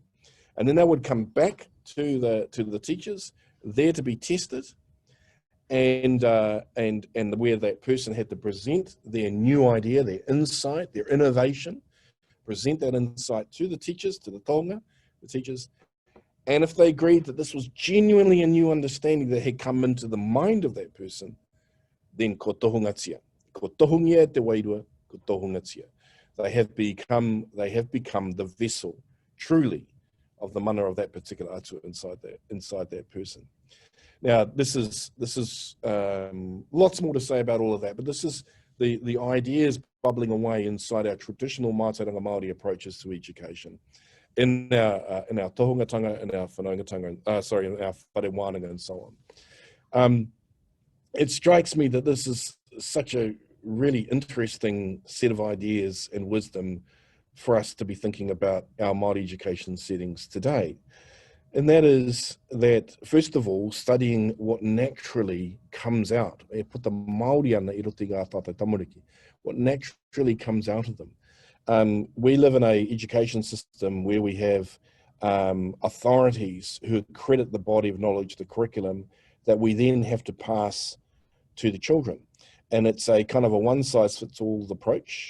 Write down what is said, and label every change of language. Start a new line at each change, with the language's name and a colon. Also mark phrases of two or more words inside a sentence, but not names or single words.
English: And then they would come back to the teachers, there to be tested, and where that person had to present their new idea, their insight, their innovation, present that insight to the teachers, to the tohunga, the teachers. And if they agreed that this was genuinely a new understanding that had come into the mind of that person, then
Māori: ko tohungatia. Ko tohungia te wairua, ko tohungatia.
English: They have become the vessel, truly, of the mana of that particular atua inside that person. Now, this is lots more to say about all of that, but this is the ideas bubbling away inside our traditional
Māori: mātauranga Māori
English: approaches to education, in our tohungatanga, in our whanaungatanga, in our
Māori: whare wānanga
English: and so on. It strikes me that this is such a really interesting set of ideas and wisdom for us to be thinking about our Māori education settings today. And that is that, first of all, studying what naturally comes out.
Māori: E puta Māori ana I roti ngā tātou tamariki.
English: What naturally comes out of them. We live in an education system where we have authorities who credit the body of knowledge, the curriculum, that we then have to pass to the children. And it's a kind of a one-size-fits-all approach.